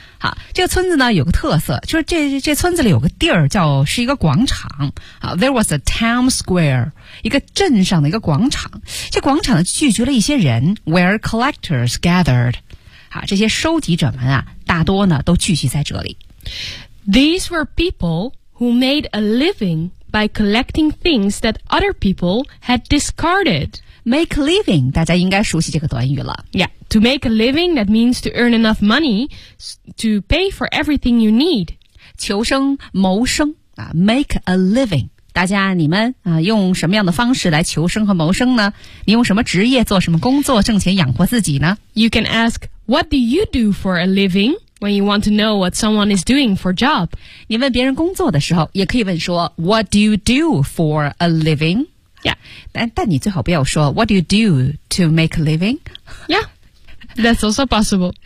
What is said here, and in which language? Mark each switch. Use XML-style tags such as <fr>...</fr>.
<zh>好，这个村子呢有个特色，就是这村子里有个地儿叫是一个广场。好 ，</zh> <en>there was a town square，</en> <zh>一个镇上的一个广场。这广场呢聚集了一些人 ，</zh> <en>where collectors gathered。</en> <zh>好，这些收集者们啊，大多呢都聚集在这里。</zh> <en>These were people who made a living by collecting things that other people had discarded. Make a living,</en> <zh>大家应该熟悉这个短语了。</zh> <en>Yeah, to make a living, that means to earn enough money to pay for everything you need.</en> <zh>求生谋生、</zh> <en>make a living.</en> <zh>大家你们、用什么样的方式来求生和谋生呢？你用什么职业做什么工作挣钱养活自己呢？</zh> <en>You can ask, what do you do for a living when you want to know what someone is doing for a job?</en> <zh>你问别人工作的时候也可以问说</zh> <en>what do you do for a living? Yeah.</en> <zh>但你最好不要说</zh> <en>What do you do to make a living? Yeah, that's also possible.</en>